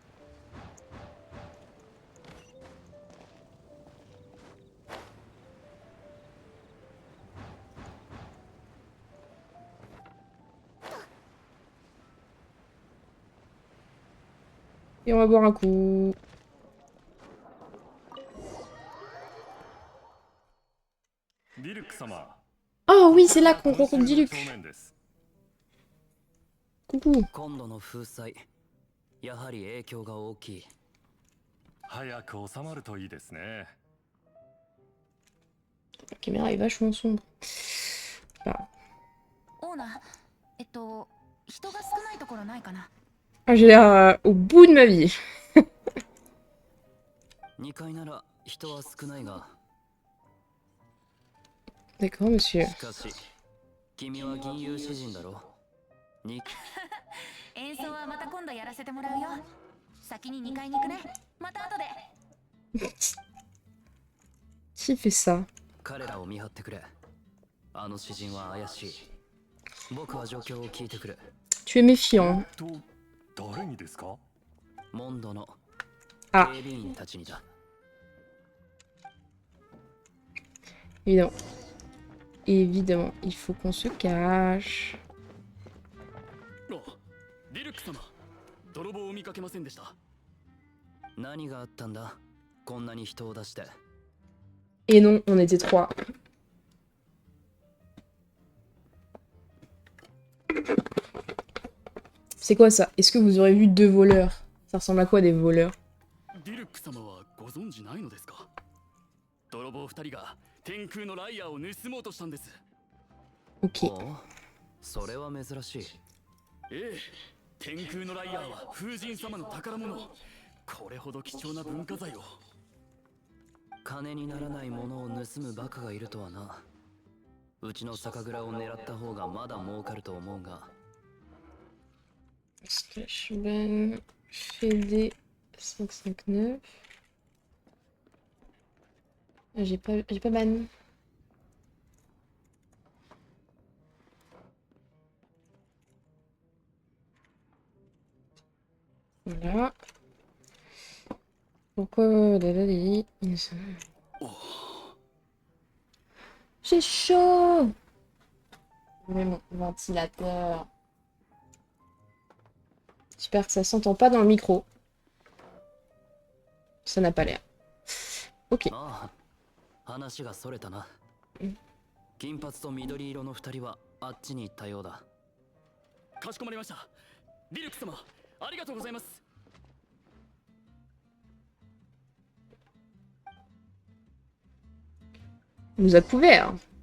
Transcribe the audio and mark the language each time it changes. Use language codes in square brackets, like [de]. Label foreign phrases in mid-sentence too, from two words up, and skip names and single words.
[fr] Et on va boire un coup. Oh oui, c'est là qu'on rencontre Diluc. Coucou. [ja] 今度の風災、やはり影響が大きい。早く収まるといいですね。 [fr] La caméra est vachement sombre. Bah. [ja] オーナー、人が少ないところないかな。 [fr] Ah, j'ai l'air au bout de ma vie. [ja] 2 階なら人は少ないが。 [fr] D'accord, monsieur. [ja] しかし、君は銀融詩人だろ。演奏はまた今度やらせてもらうよ。先に2階に行くね。また後で。 [fr] Qui fait ça? [ja] 彼らを見張ってくれ。あの詩人は怪しい。僕は状況を聞いてくる。 [fr] Tu es méfiant. [ja] 誰にですか？モンドのあ。警備員たちにだ。 [fr] Évidemment. Évidemment, il faut qu'on se cache. [ja] ディルク様、泥棒を見かけませんでした。何があったんだ？こんなに人を出して。 [fr] Et non, on était 3. C'est quoi ça? Est-ce que vous aurez vu 2 voleurs? Ça ressemble à quoi des voleurs? [ja] ディルク様はご存知ないのですか？泥棒2人が天空のライアーを盗もうとしたんです。 [fr] Ok. [ja] おう、それは珍しい。ええ、天空のライアーは風神様の宝物。これほど貴重な文化財を。金にならないものを盗むバカがいるとはな。うちの酒蔵を狙った方がまだ儲かると思うが。 [fr] Splashban, Fédé, 559. J'ai pas ban. Voilà. Pourquoi J'ai chaud. Je mets mon ventilateur. J'espère que ça s'entend pas dans le micro. Ça n'a pas l'air. Ok. [ja] ああ、話がそれたなうん。金髪と緑色の2人はあっちに行ったようだ。かしこまりました。ディルク様、ありがとうございます。 [fr] On nous a couvert.